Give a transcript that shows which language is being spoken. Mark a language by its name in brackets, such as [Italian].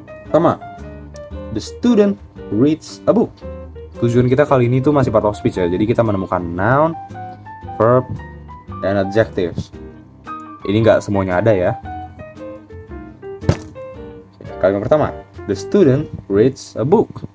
[English] Pertama, the student reads a book. [Indonesian] Tujuan kita kali ini tuh masih part of speech ya. Jadi kita menemukan noun, verb, dan adjectives. Ini nggak semuanya ada ya. Kalimat pertama, [English] the student reads a book.